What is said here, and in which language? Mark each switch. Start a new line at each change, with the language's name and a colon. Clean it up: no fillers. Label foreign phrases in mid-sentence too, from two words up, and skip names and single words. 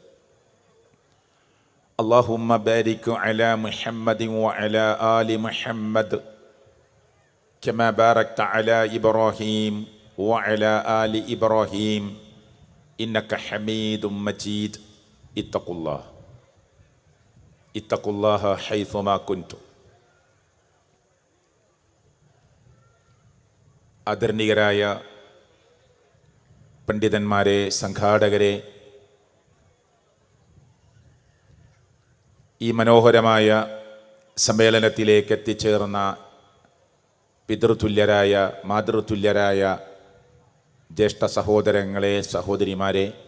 Arabic: اللهم بارك على محمد وعلى آل محمد كما باركت على إبراهيم وعلى آل إبراهيم إنك حميد مجيد. اتقوا الله حيثما كنتم.
Malayalam: ആദരണീയരായ പണ്ഡിതന്മാരെ, സംഘാടകരെ, ഈ മനോഹരമായ സമ്മേളനത്തിലേക്ക് എത്തിച്ചേർന്ന പിതൃതുല്യരായ, മാതൃതുല്യരായ ജ്യേഷ്ഠ സഹോദരങ്ങളെ, സഹോദരിമാരെ,